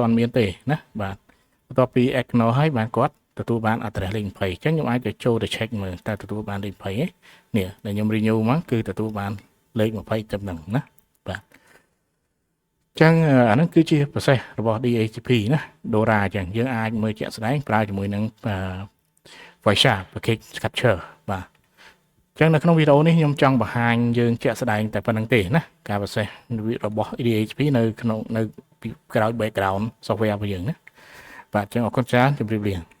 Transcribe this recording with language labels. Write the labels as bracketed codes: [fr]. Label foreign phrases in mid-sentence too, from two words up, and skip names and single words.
[km] ន់មានទេណាបាទបន្ទាប់ពី acknowledge ហើយបានគាត់ទទួលបាន address លេខ20អញ្ចឹងខ្ញុំអាចទៅចូលទៅ check មើល តើទទួលបានលេខ20ទេនេះដែលខ្ញុំ renew មកគឺទទួលបានលេខ20ត្រឹមហ្នឹងណាបាទអញ្ចឹងអាហ្នឹងគឺជា process របស់ DHCP ណា Dora អញ្ចឹងយើងអាចមើលជាក់ស្ដែងប្រើជាមួយនឹង Wireshark [en] package capture [km] បាទអញ្ចឹងនៅក្នុងវីដេអូនេះខ្ញុំចង់បង្ហាញយើងជាក់ស្ដែងតែប៉ុណ្្នឹងទេណាការ process របស់ DHCP នៅក្នុងនៅក្រោយ [en] background software [km] របស់យើងណាបាទអញ្ចឹងអរគុណច្រើនជម្រាបលា